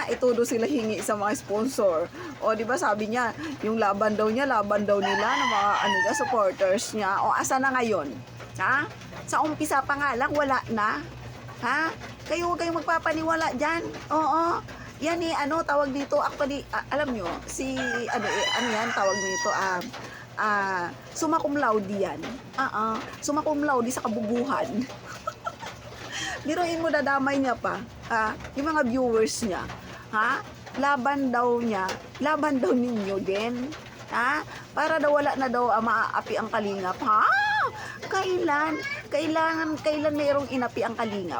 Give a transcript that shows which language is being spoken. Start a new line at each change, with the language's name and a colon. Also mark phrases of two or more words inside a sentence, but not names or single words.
Filipino: Ito do sila hingi sa mga sponsor. O diba sabi niya, yung laban daw nila ng mga supporters niya. O asa na ngayon? Ha? Sa umpisa pa nga lang, wala na. Ha? Kayo huwag kayong magpapaniwala dyan. Oo. Yan eh, ano, tawag dito, actually, alam nyo, si, ano yan, tawag dito,
Latin: summa cum laude yan. Summa cum laude sa kabubuhan.
Filipino: Biruin mo, dadamay niya pa. Yung mga viewers niya. Ha? Laban daw niya. Laban daw ninyo din. Ha? Para daw wala na daw maaapi ang kalingap. Ha? Kailan? Kailan mayroong inapi ang kalingap?